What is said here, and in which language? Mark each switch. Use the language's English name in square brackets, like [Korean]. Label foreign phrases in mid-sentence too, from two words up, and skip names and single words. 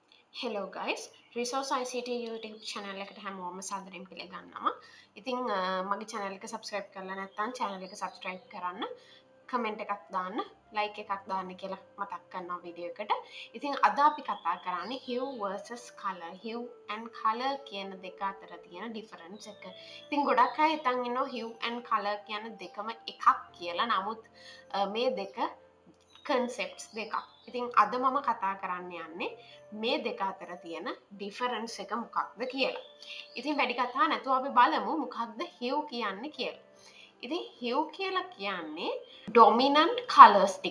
[English] Hello guys, [Sinhala] ResourceICT YouTube channel එකට හැමෝම සාදරයෙන් පිළිගන්නවා. ඉතින් මගේ channel එක subscribe කරලා නැත්නම් channel එක subscribe කරන්න, comment එකක් දාන්න, like එකක් දාන්න කියලා මතක් කරනවා වීඩියෝ එකට. ඉතින් අද අපි කතා කරන්නේ [English] hue versus color. Hue and color [Sinhala] කියන දෙක අතර තියෙන difference එක. ඉතින් ගොඩක් අය හිතන් ඉන්නවා [English] hue and color [Sinhala] කියන දෙකම එකක් කියලා. නමුත් මේ දෙක concepts දෙකක්. ඉතින් අද මම කතා කරන්න යන්නේ මේ දෙක අතර තියෙන difference එක මොකක්ද කියලා. ඉතින් වැඩි කතා නැතුව අපි බලමු මොකක්ද hue කියන්නේ කියලා. ඉතින් hue කියලා කියන්නේ [English] dominant colors [Sinhala] ටික.